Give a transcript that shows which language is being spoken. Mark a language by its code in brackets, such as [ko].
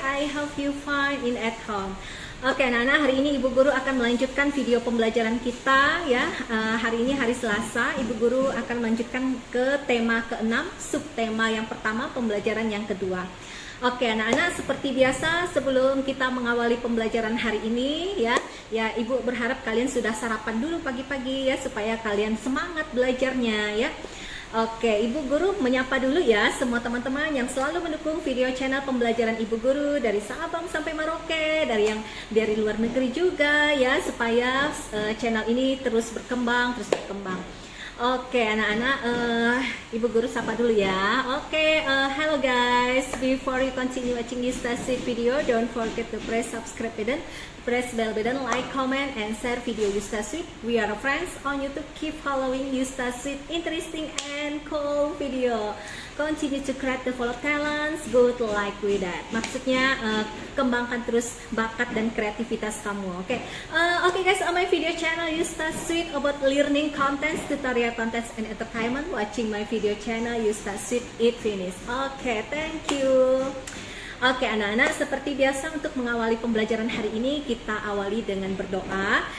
[en] I hope you fine in at home. [id] Oke anak-anak, hari ini Ibu Guru akan melanjutkan video pembelajaran kita ya. Hari ini hari Selasa, Ibu Guru akan melanjutkan ke tema ke-6, subtema yang pertama, pembelajaran yang kedua. Oke anak-anak, seperti biasa sebelum kita mengawali pembelajaran hari ini ya Ibu berharap kalian sudah sarapan dulu pagi-pagi ya, supaya kalian semangat belajarnya ya. Oke, Ibu Guru menyapa dulu ya semua teman-teman yang selalu mendukung video channel pembelajaran Ibu Guru dari Sabang sampai Merauke, dari luar negeri juga ya, supaya channel ini terus berkembang. Oke anak-anak, Ibu Guru sapa dulu ya. [en] Oke, hello guys. Before you continue watching this video, don't forget to press subscribe button, press bell button, like, comment, and share video Yustasweet. We are friends on YouTube. Keep following Yustasweet interesting and cool video. Continue to create the follow talents, good like with that. [id] Maksudnya kembangkan terus bakat dan kreativitas kamu. [en] Oke, guys, on my video channel Yustasweet about learning contents, tutorial contents, and entertainment. Watching my video channel Yustasweet it finish. Oke, thank you. [id] Oke anak-anak, seperti biasa untuk mengawali pembelajaran hari ini kita awali dengan berdoa.